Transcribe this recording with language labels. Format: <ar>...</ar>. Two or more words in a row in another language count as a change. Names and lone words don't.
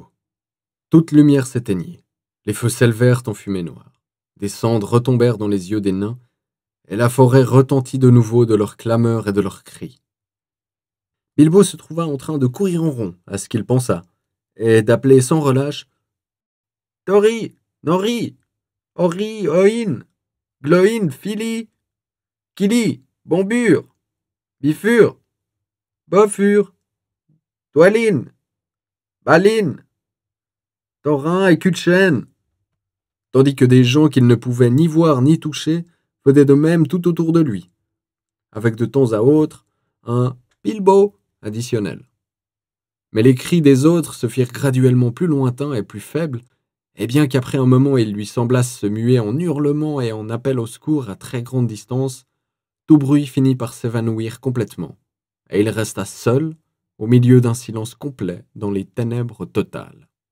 <fr>Toute lumière s'éteignit, les feux s'élevèrent en fumée noire, des cendres retombèrent dans les yeux des nains, et la forêt retentit de nouveau de leurs clameurs et de leurs cris. Bilbo se trouva en train de courir en rond, à ce qu'il pensa, et d'appeler sans relâche « Tori, Nori, Ori, Oin, Gloin, Fili, Kili, Bombure, Bifur, Bofur, Dwalin, Balin, Thorin et Kutchen », tandis que des gens qu'il ne pouvait ni voir ni toucher faisaient de même tout autour de lui, avec de temps à autre un « Bilbo » additionnel. Mais les cris des autres se firent graduellement plus lointains et plus faibles, et bien qu'après un moment ils lui semblassent se muer en hurlements et en appels au secours à très grande distance, tout bruit finit par s'évanouir complètement, et il resta seul, au milieu d'un silence complet, dans les ténèbres totales.</fr>